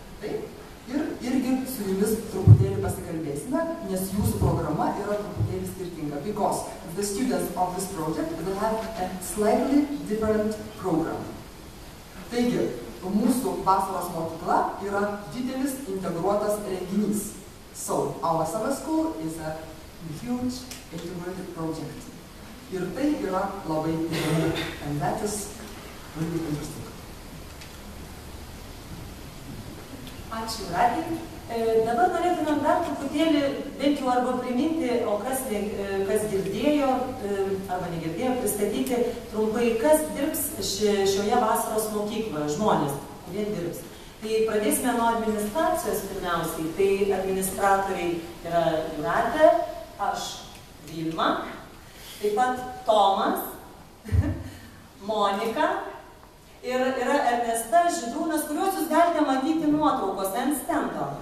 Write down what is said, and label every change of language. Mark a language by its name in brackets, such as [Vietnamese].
[Lithuanian] Taip, ir irgi su jumis truputėlį pasikalbėsime, nes jūsų programa yra truputėlį skirtinga, because the students of this project will have a slightly different program. Taigi, mūsų vasaros mokykla yra didelis integruotas renginys. [English] So, our summer school is a huge integrated project. [Lithuanian] Ir tai yra labai įdomu. And that is really interesting. Ačiū, Radį. Dabar norėtumėm dar truputėlį bent jau arba priminti, o kas girdėjo arba negirdėjo, pristatyti trumpai, kas dirbs šioje vasaros mokykloje, žmonės, kurie dirbs. Tai pradėsime nuo administracijos pirmiausiai. Tai administratoriai yra Jūratė, aš Vilma, taip pat Tomas, Monika ir yra Ernesta, Žydrūnas, kuriuos jūs galite matyti nuotraukose ant stendo.